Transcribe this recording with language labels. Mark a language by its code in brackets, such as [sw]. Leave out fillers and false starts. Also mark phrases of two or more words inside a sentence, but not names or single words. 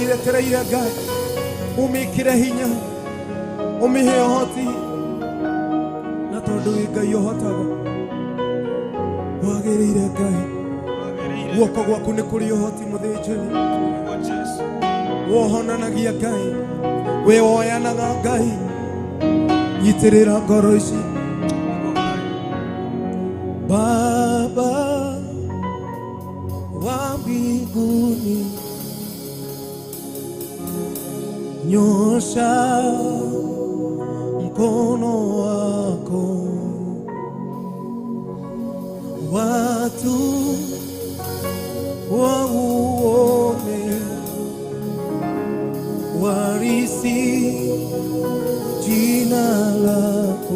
[ki] iretereire Ngai umikire hinya umihe hoti na ndui Ngai ũhotaga wagĩrĩire Ngai guoko gwaku nĩ kũrĩ ũhoti mũthĩnjĩri wohonanagia Ngai we woyanaga Ngai nyitĩrĩra ngoro ici [sw] Baba wa mbinguni nyosha mkono wako watu wauone warisi jina lako.